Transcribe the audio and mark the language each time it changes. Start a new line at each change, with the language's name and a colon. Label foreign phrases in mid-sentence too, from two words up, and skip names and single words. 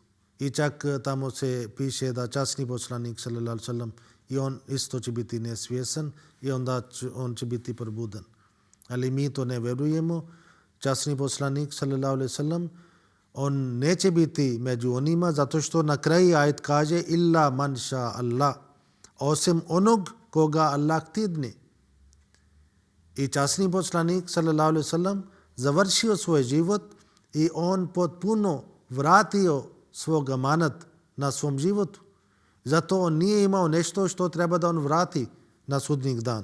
Bosnian: I čak tamo se piše da časni poslanik
Arabic: صلى الله عليه وسلم
Bosnian: i on isto će biti nesvjestan i onda on će biti probudan. Ali mi to ne vjerujemo. Časni poslanik
Arabic: صلى الله عليه وسلم
Bosnian: on neće biti među onima zato što na kraju ajet kaže
Arabic: إلا من شاء الله,
Bosnian: osim onog koga Allah htidne. I časni poslanik
Arabic: صلى الله عليه وسلم
Bosnian: završio svoj život i on potpuno vratio svog amanat na svom životu. Zato on nije imao nešto što treba da on vrati na sudnji dan.